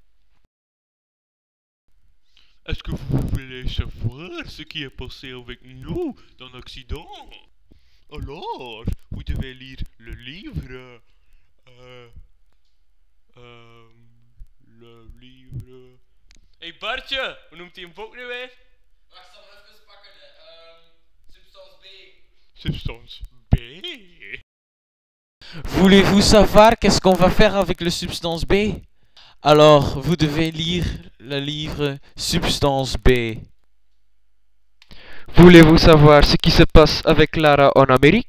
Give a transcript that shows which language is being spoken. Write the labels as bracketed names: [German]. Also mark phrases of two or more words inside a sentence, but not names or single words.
[French] Est-ce que vous voulez savoir ce qui est passé avec nous dans l'accident? Alors, vous devez lire le livre. Le livre. [Dutch] Hey Bartje, hoe noemt hij een boek nu weer? Wacht, zal even pakken. [French] Substance B. Substance B. Voulez-vous savoir qu'est-ce qu'on va faire avec le substance B? Alors, vous devez lire le livre Substance B. Voulez-vous savoir ce qui se passe avec Lara en Amérique?